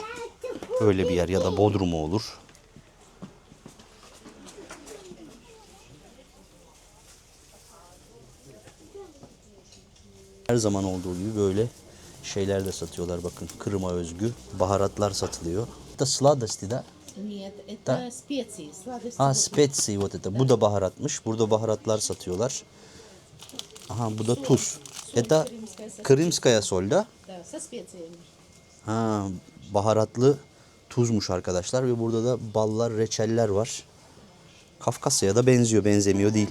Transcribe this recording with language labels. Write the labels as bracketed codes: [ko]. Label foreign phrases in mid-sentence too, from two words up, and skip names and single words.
[tr] Öyle bir yer ya da Bodrum'u olur. Her zaman olduğu gibi böyle şeyler de satıyorlar, bakın. Kırım'a özgü baharatlar satılıyor. [ru] Da sladости, da. Нет, это специи, сладости. Ha, spetsy, вот это. [tr] Bu da baharatmış. Burada baharatlar satıyorlar. Aha, bu da tuz. [ru] Это Крымская соль, da. Да, со специями. [tr] Ha, baharatlı tuzmuş arkadaşlar ve burada da ballar, reçeller var. Kafkasya'ya da benziyor, benzemiyor değil.